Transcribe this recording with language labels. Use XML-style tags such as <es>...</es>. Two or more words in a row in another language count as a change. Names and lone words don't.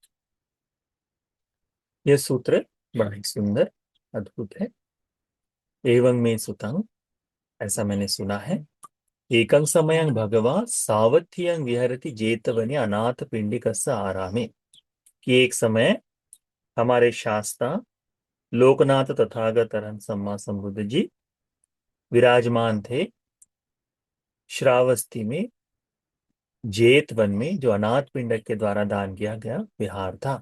<hi>यह सूत्र बड़ा ही सुंदर अद्भुत है।</hi> <pi>एवं में सुतंग,</pi> <hi>ऐसा मैंने सुना है,</hi> <pi>एकं समयं भगवा सावध्यं विहरति जेतवने अनाथ पिंडिकस्य आरामे।</pi> <hi>कि एक समय हमारे शास्ता लोकनाथ तथागत अरहंत सम्मा संबुद्ध जी विराजमान थे श्रावस्ती में, जेत वन में, जो अनाथ पिंडक के द्वारा दान किया गया विहार था।</hi>